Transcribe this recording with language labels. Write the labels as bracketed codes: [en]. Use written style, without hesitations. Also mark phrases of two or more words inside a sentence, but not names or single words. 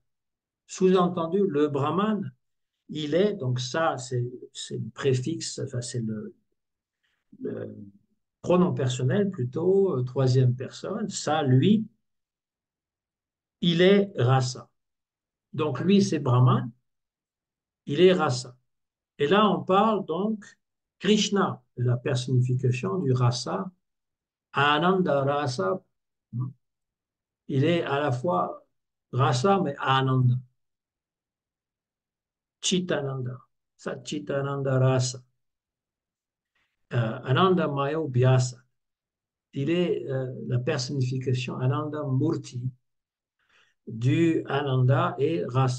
[fr] Sous-entendu, le Brahman, il est, donc ça, c'est le préfixe, enfin, c'est le pronom personnel plutôt, troisième personne, ça, lui, il est rasa. Donc lui, c'est Brahman, il est rasa. Et là, on parle donc Krishna, la personnification du rasa, [sa] आनन्द रस. [fr] Il est à la fois rasa, mais [sa] आनन्द चिदानन्द सच्चिदानन्द रस आनन्दमयो व्यास. [fr] Il est la personnification [sa] आनन्द मूर्ति [fr] du Ananda et rasa.